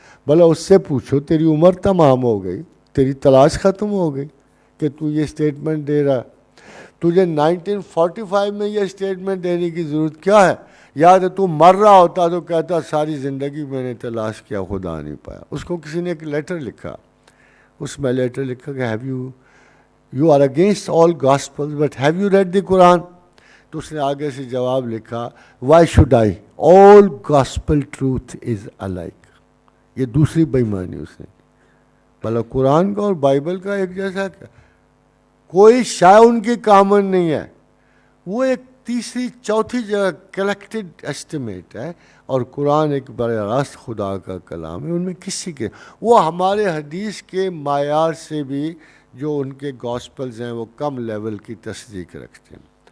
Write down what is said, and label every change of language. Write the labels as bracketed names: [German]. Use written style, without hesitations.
[Urdu] بھلا اس سے پوچھو تیری عمر تمام ہو گئی، تیری تلاش ختم ہو گئی کہ تو یہ اسٹیٹمنٹ دے رہا ہے. تجھے 1945 میں یہ اسٹیٹمنٹ دینے کی ضرورت کیا ہے؟ یا تو مر رہا ہوتا تو کہتا ساری زندگی میں نے تلاش کیا خدا نہیں پایا. اس کو کسی نے ایک لیٹر لکھا, اس میں لیٹر لکھا کہ [English] you are against all gospels but have you read the Quran? [Urdu] تو اس نے آگے سے جواب لکھا [English] why should I, all gospel truth is alike. [Urdu] یہ دوسری بےایمانی اس نے, بھلا قرآن کا اور بائبل کا ایک جیسا کیا, کوئی شاید ان کی کامن نہیں ہے. وہ ایک تیسری چوتھی جگہ کلیکٹڈ ایسٹیمیٹ ہے, اور قرآن ایک براہ راست خدا کا کلام ہے. ان میں کسی کے, وہ ہمارے حدیث کے معیار سے بھی جو ان کے گاسپلز ہیں وہ کم لیول کی تصدیق رکھتے ہیں.